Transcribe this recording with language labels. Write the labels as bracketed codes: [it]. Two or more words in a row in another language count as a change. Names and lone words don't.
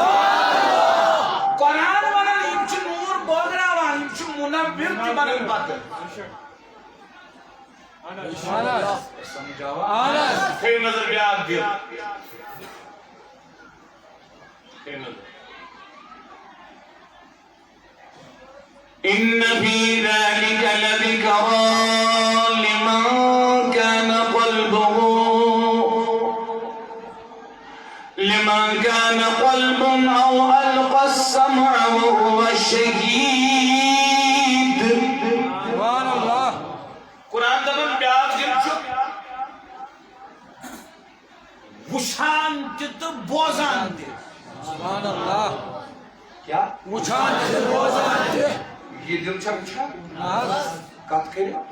[ks] قرآن ونان یِم چھِ نوٗر بٲگراوان یِم چھِ مُنوِر تہِ بنان پتہٕ سمجھاوا تھٲیِو نظر بیٛاکھ دل تھٲیِو نظر [ar] إن في ذلك لذكرى لمن كان قلبه أو ألقى السمع وهو شهيد سبحان اللہ [ks] قرآن دپان بیٛاکھ دل چھُ وٕچھان تہِ تہٕ بوزان تہِ [ar] سبحان اللہ [ks] کیا وچھان تہِ بوزان تہِ یہِ دل چھا وٕچھان ناز کتھ کٔرِتھ